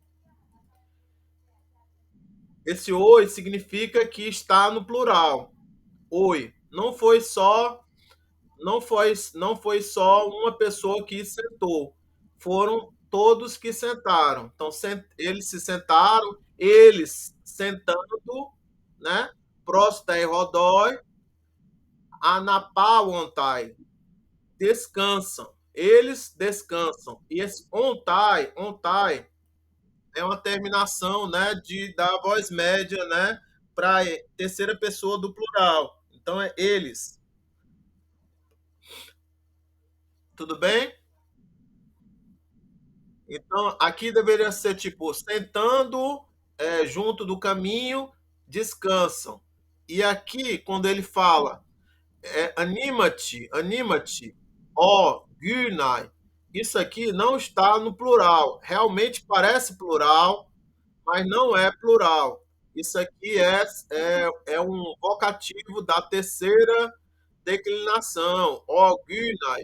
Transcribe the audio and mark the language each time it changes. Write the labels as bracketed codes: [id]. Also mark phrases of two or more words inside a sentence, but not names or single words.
[pt] Esse oi significa que está no plural. Oi. Não foi só uma pessoa que sentou. Foram todos que sentaram. Então, eles se sentaram, eles sentando, né? [el] Prostai rodói, anapauantai, [pt] descansam. Eles descansam. E esse ontai é uma terminação, né, da voz média, né, para terceira pessoa do plural. Então é eles. Tudo bem? Então, aqui deveria ser tipo, sentando junto do caminho, descansam. E aqui, quando ele fala, anima-te, anima-te, ó, Gunai, isso aqui não está no plural. Realmente parece plural, mas não é plural. Isso aqui é um vocativo da terceira declinação, ó, Gunai.